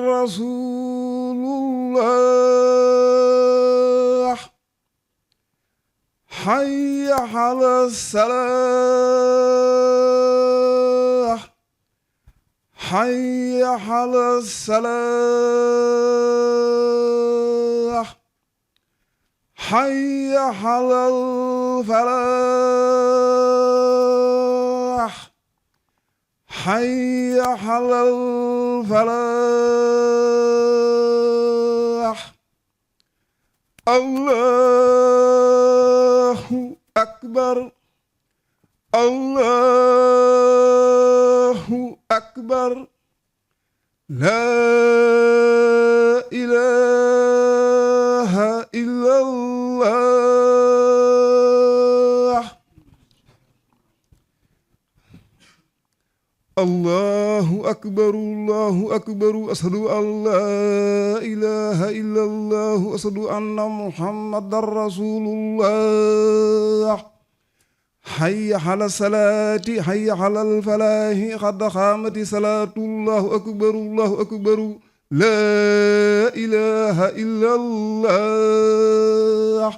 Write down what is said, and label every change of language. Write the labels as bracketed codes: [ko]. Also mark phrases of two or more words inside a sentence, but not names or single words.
[ar] رسول الله حي على الصلاة حي على الصلاة حي على الفلاح حي على الفلاح الله أكبر الله أكبر لا إله إلا الله الله أكبر أشهد أن لا إله إلا الله أشهد أن محمدا رسول الله حي على الصلاة حي على الفلاح قد قامت الصلاة الله أكبر لا إله إلا الله.